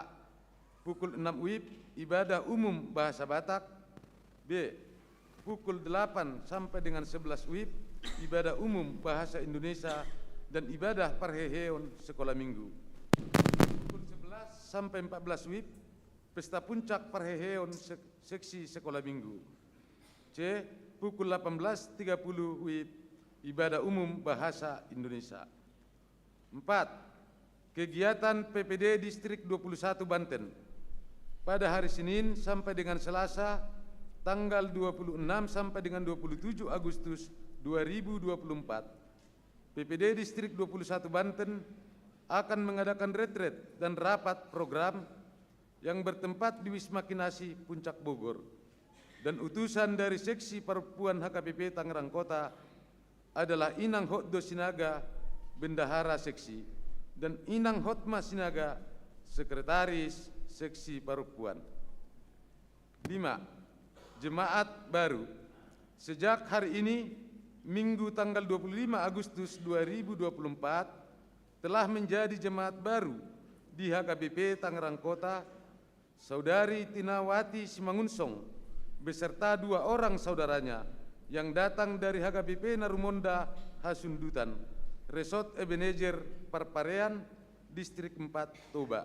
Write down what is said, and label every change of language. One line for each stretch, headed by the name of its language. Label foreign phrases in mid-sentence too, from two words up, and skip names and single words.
Indonesian: Pukul 6 WIB, ibadah umum bahasa Batak. B. Pukul 8 sampai dengan 11 WIB, ibadah umum bahasa Indonesia dan ibadah Parheheon Sekolah Minggu. Pukul 11 sampai 14 WIB, Pesta Puncak Parheheon Seksi Sekolah Minggu. C. Pukul 18.30 WIB, ibadah umum bahasa Indonesia. 4. Kegiatan PPD Distrik 21 Banten. Pada hari Senin sampai dengan Selasa, tanggal 26 sampai dengan 27 Agustus 2024, PPD Distrik 21 Banten akan mengadakan retret dan rapat program yang bertempat di Wisma Kinasi Puncak Bogor. Dan utusan dari Seksi Perempuan HKBP Tangerang Kota adalah Inang Hotdo Sinaga, Bendahara Seksi, dan Inang Hotma Sinaga, Sekretaris Seksi Perempuan. 5. Jemaat baru. Sejak hari ini, Minggu tanggal 25 Agustus 2024, telah menjadi jemaat baru di HKBP Tangerang Kota, Saudari Tinawati Simangunsong, beserta 2 orang saudaranya yang datang dari HKBP Narumonda Hasundutan, Resort Ebenezer Parparean, Distrik 4 Toba.